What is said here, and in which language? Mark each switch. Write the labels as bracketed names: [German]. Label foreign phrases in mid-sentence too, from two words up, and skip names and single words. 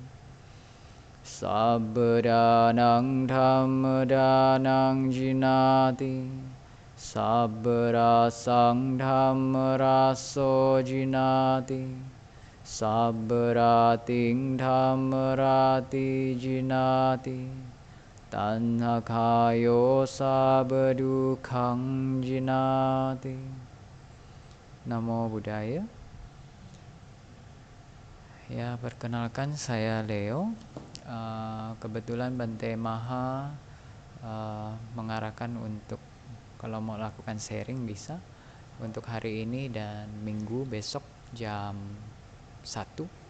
[Pali] Sabdanang dhammadanang jinati Sabbarasang dhammaraso jinati Sabbarating dhammarati jinati Tanhakayo sabbadukhang jinati. Namo Buddhaya. [Indonesian] Ya, perkenalkan saya Leo. Kebetulan Bante Maha mengarahkan untuk kalau mau lakukan sharing bisa untuk hari ini dan minggu besok jam 1.